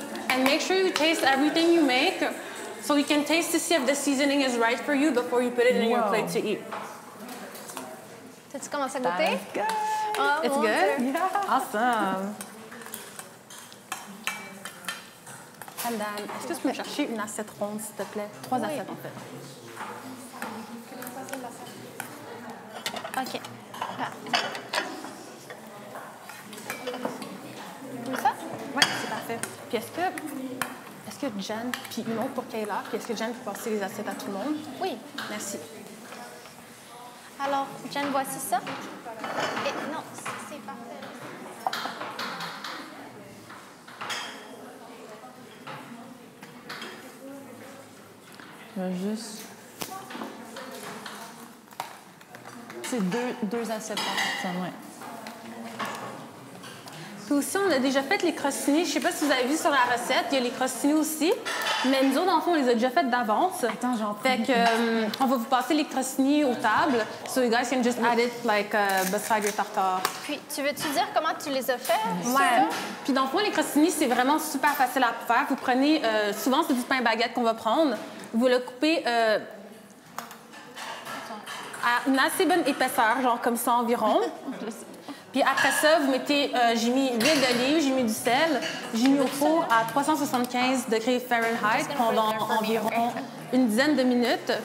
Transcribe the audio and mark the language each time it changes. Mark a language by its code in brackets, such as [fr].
[en] And make sure you taste everything you make so you can taste to see if the seasoning is right for you before you put it in your plate to eat. [fr] T'as-tu commencé à goûter? [en] Good. It's good? Yeah. Awesome. And then, [fr] est-ce que tu peux me chercher une assiette ronde, s'il te plaît? 3 assiettes, en fait. OK. Comme ça? Oui, c'est parfait. Puis est-ce que Jen, puis une autre pour Kayla, puis est-ce que Jen peut passer les assiettes à tout le monde? Oui. Merci. Alors, Jen, voici ça. Et non, c'est parfait. Je vais juste... C'est deux assiettes par personne, oui. Puis aussi, on a déjà fait les crostini. Je ne sais pas si vous avez vu sur la recette, il y a les crostini aussi. Mais nous autres, dans le fond, on les a déjà faites d'avance. Attends, j'en Fait que, on va vous passer les crostini aux tables. [en] So you guys can just add it like beside your tartare. [fr] Puis, tu veux-tu dire comment tu les as fait? Ouais. Puis dans le fond, les crostini, c'est vraiment super facile à faire. Vous prenez, souvent, c'est du pain baguette qu'on va prendre. Vous le coupez à une assez bonne épaisseur, genre comme ça environ. Puis après ça, vous mettez, j'ai mis l'huile d'olive, j'ai mis du sel, j'ai mis au four à 375 degrés Fahrenheit pendant environ une dizaine de minutes.